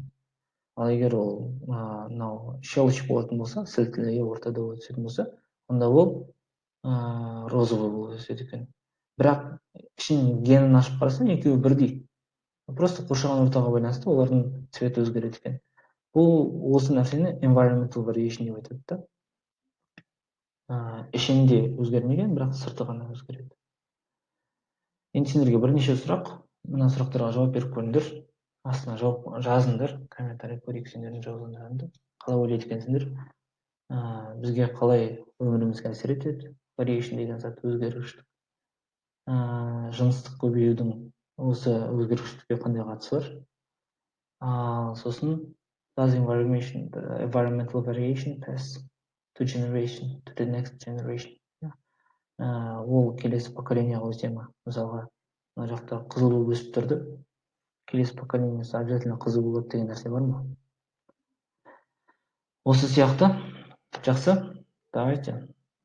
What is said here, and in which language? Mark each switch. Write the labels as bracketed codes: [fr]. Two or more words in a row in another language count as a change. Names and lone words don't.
[kk] Ал егер ол мынау щелочь болатын болса, сілтілі ортада өсетін болса, онда ол розовый болып өседі екен. Бірақ ішін генін ашып қарасаң, екеуі бірдей. Просто қоршаған ортаға байланысты олардың цветі өзгереді екен. Бұл осы нәрсені [en] environmental variation [kk] деп айтады да. Ішінде өзгермеген, бірақ сырты ғана өзгереді. Енді сендерге бірнеше сұрақ, мына сұрақтарға жауап беріп көріңдер. Астына жазыңдар, комментарий көрейік сендердің жауаптарыңды. Қалай ойлайды екенсіңдер? Бізге қалай өмірімізге әсер етеді? Variation деген зат өзгергіштік. Жыныстық көбеюдің осы өзгергіштікке қандай қатысы бар? [en] Сосын does environmental variation pass to the next generation? [kk] Ол келесі поколениеға өте ма? Мысалға, мына жақта қызыл болып өсіп тұрды, келесі поколениесі обязательно қызыл болады деген нәрсе бар ма? Осы сияқты. Жақсы, давайте.